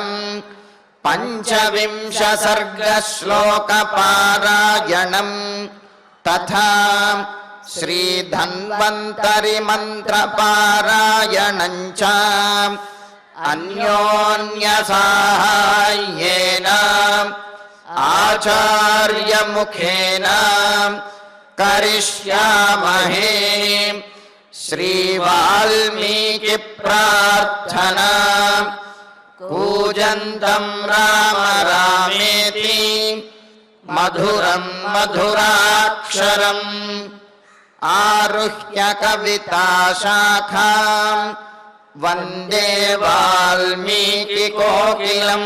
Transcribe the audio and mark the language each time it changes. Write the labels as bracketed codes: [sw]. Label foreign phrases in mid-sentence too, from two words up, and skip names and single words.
[sa] పంచవింశ సర్గ శ్లోక పారాయణం తథా శ్రీ ధన్వంతరి మంత్ర పారాయణం చ అన్యోన్య సాహాయ్యేన ఆచార్య ముఖేన करिष्यामहे। श्रीवाल्मीकि प्रार्थना। कूजन्तं राम रामेति मधुरं मधुराक्षरम् आरुह्य कविताशाखां वन्दे वाल्मीकिकोकिलम्।